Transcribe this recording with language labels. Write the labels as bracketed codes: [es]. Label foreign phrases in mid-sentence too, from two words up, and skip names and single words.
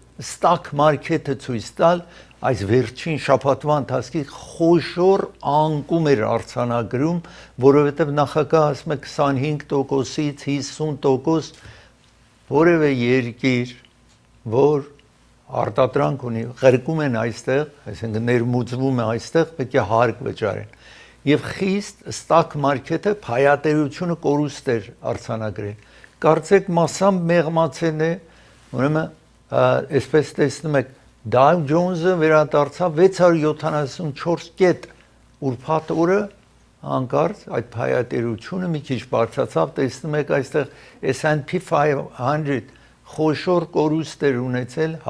[en] stock market-ը [hy] ցույց տալ այս վերջին շաբաթվա ընթացքի խոշոր անկում էր արձանագրում, որովհետև նախագահը ասում է 25%-ից 50% որևէ երկիր, որ արտադրանք ունի, ղրկում են այստեղ, այսինքն ներմուծվում է այստեղ, պետք է հարկ վճարեն։ Եվ խիստ [en] stock market-ը [hy] փայատերությունը կորուստ էր արձանագրել։ Կարծեք մասամբ մեղմացել է, ուրեմն այսպես տեսնում եք Dow Jones-ը վերադարձավ 674 կետ ուրբաթ օրը հանկարծ այդ փայատերությունը մի քիչ բարձրացավ, տեսնում եք այստեղ S&P 500 խոշոր կորուստ էր ունեցել